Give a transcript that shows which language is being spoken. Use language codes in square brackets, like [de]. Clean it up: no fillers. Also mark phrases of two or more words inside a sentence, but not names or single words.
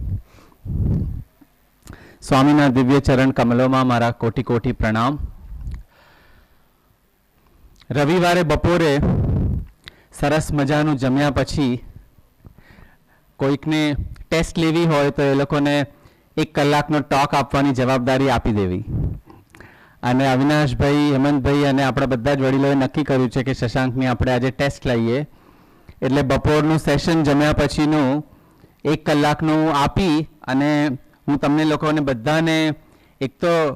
[gu] સ્વામીના દિવ્ય ચરણ કમલોં મેં મારા કોટિ કોટિ પ્રણામ। રવિવારે બપોરે સરસ મજાનું જમ્યા પછી કોઈકને ટેસ્ટ લેવી હોય તો એ લોકોને 1 કલાકનો ટૉક આપવાની જવાબદારી આપી દેવી અને અવિનાશભાઈ, હેમંતભાઈ અને આપણા બધા જ વડીલોએ નક્કી કર્યું છે કે શશાંકની આપણે આજે ટેસ્ટ લઈએ, એટલે બપોરનું સેશન જમ્યા પછીનું 1 કલાકનું આપી અને હું તમને લોકોને બધાને એક તો